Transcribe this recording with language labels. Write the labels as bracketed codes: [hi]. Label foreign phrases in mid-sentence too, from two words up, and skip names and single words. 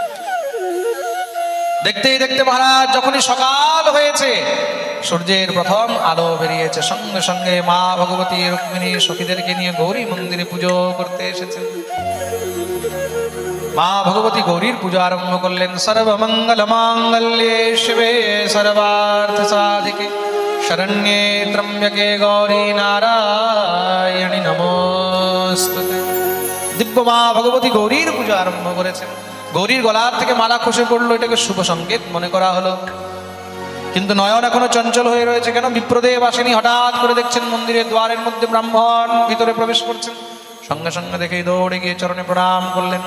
[bn] দেখতেই দেখতে মহারাজ যখনই সকাল হয়েছে, সূর্যের প্রথম আলো বেরিয়েছে, সঙ্গে সঙ্গে মা ভগবতী রুক্মিণী সখীদেরকে নিয়ে গৌরী মন্দিরে পুজো করতে এসেছেন। মা ভগবতী গৌরীর পুজো আরম্ভ করলেন। [sa] সর্বমঙ্গল মাঙ্গল্যে শিবে সর্বার্থ সাধিকে শরণ্যে ত্র্যম্বকে গৌরী নারায়ণী নমস্তুতে। [bn] দিব্য মা ভগবতী গৌরীর পুজো আরম্ভ করেছেন। গৌরীর গলার থেকে মালা খসে পড়লো, এটাকে শুভ সংকেত মনে করা হলো। কিন্তু নয়ন এখনো চঞ্চল হয়ে রয়েছে। কেন? বিপ্রদেব আসেনি। হঠাৎ করে দেখছেন মন্দিরের দ্বারের মধ্যে ব্রাহ্মণ ভিতরে প্রবেশ করছেন। সঙ্গে সঙ্গে দেখেই দৌড়ে গিয়ে চরণে প্রণাম করলেন।